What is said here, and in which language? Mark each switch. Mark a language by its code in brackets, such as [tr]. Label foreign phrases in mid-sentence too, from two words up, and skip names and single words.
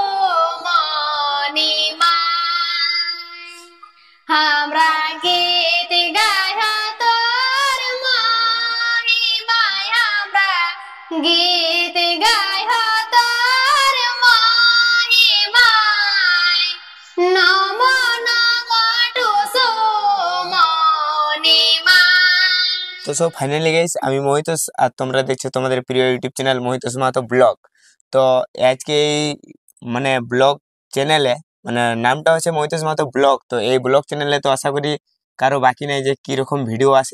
[kyw] मणिमा हमरा गीत गाय तोर महिमा हमरा गीत गाय तोर महिमा नम नम टुसु मणिमा। [bn] তো সব [en] finally guys [bn] আমি মহিতোষ আর তোমরা দেখছো তোমাদের প্রিয় ইউটিউব চ্যানেল মহিতোষ মাহাতো ব্লগ। তো আজকে এই মানে ব্লগ চ্যানেলে মানে নামটা হচ্ছে মহিতোষ মাহাতো ব্লগ। তো এই ব্লগ চ্যানেলে তো আশা করি কারো বাকি নেই যে কিরকম ভিডিও আসে।